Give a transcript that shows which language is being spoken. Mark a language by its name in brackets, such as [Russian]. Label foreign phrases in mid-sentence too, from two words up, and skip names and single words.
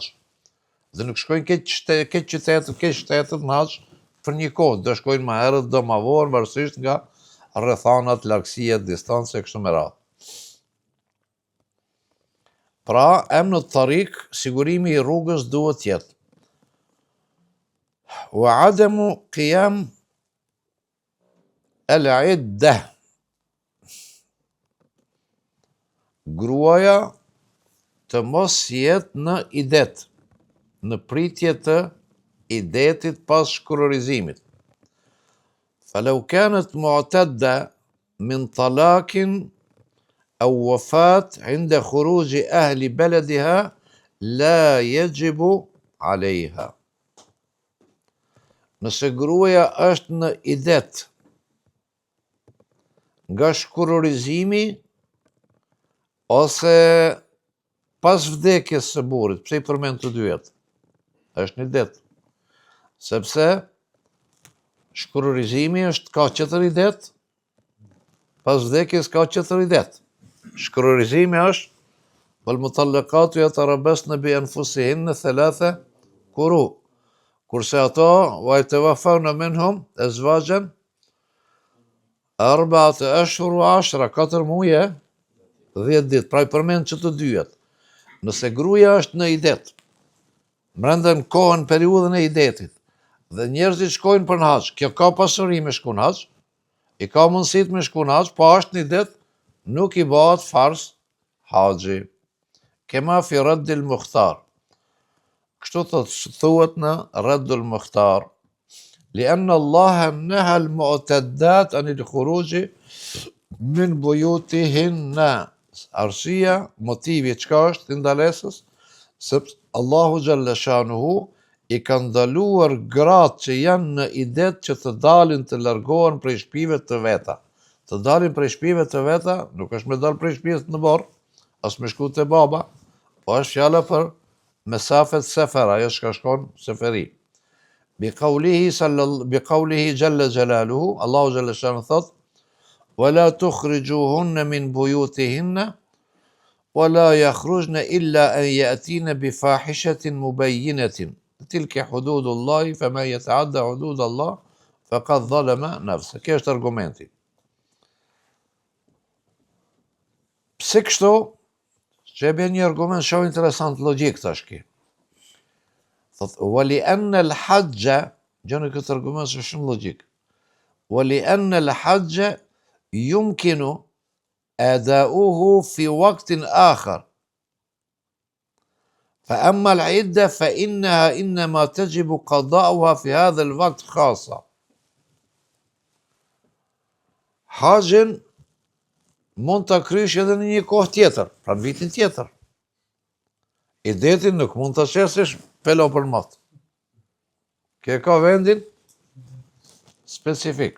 [Albanian] Dhe nuk shkojnë këtë qytetet në haxh për një kohë, do shkojnë më herët, do ma vonë, varësisht nga rrethanat, largësia, distanca e kështu me radhë. Pra, [Arabic] أمن الطريق, [Albanian] sigurimi i rrugës duhet jetë. [Arabic] وعدم قيام العدة. [Albanian] Gruaja të mos jetë në idet. në pritje të idetit pas shkurrizimit. [Arabic] فلو كانت معتدة من طلاق أو وفاة عند خروج أهل بلدها لا يجب عليها. [Albanian] Nëse gruaja është në idet nga shkurrizimi ose pas vdekjes së burrit, pse I përmend të dyjet? Është në idet. Sepse shkurrizimi ka 4 idet, pas vdekjes ka 4 idet. Shkurrizimi është [Arabic] والمطلقات يتربصن بأنفسهن 3 قروء. [Albanian] Kurse ato [Arabic] ويتوفون منهم أزواجا 4 أشهر و10, [Albanian] 4 muaj, 10 ditë. Pra I përmend që të dyjet. Nëse gruaja është në idet, brenda në kohën, periudhën e idetit, dhe njerëzit shkojnë për në haxh, kjo ka pasuri me shku në haxh, I ka mundësit me shku në haxh, po është në idet, nuk I bëhet farz haxhi. [Arabic] كما في رد المحتار. [Albanian] Kështu thuhet në raddul mukhtar. [Arabic] لأن الله نهى المعتدات عن الخروج من بيوتهن. [Albanian] Arsyeja, motivi çka është I ndalesës, sepse Allahu [Arabic] جل شأنه [Albanian] I ka ndaluar gratë që janë në idet që të dalin të largohen prej shtëpive të veta. Të dalin prej shtëpive të veta, nuk është me dal prej shtëpisë në borë, as me shku te baba, po është fjala për mesafet sefer, ajo që shkon seferi. [Arabic] بقوله جل جلاله, [Albanian] Allahu [Arabic] جل شأنه [Albanian] thot: [Arabic] ولا تخرجوهن من بيوتهن ولا يخرجن إلا أن يأتين بفاحشة مبينة تلك حدود الله فمن يتعدى حدود الله فقد ظلم نفسه. [Albanian] Kjo është argumenti. Pse kështu? Që e bën një argument shumë interesant logjik tash ki. Thot [Arabic] ولأن الحج, [Albanian] gjoni këtë argument është shumë logjik. [Arabic] ولأن الحج يمكن أداؤه في وقت آخر فأما العدة فإنها إنما تجب قضاؤها في هذا الوقت خاصة. [Albanian] Haxhin mund ta krysh edhe në një kohë tjetër, pra në vitin tjetër. Idetin nuk mund ta shesësh pelo për mot. Kjo ka vendin specifik.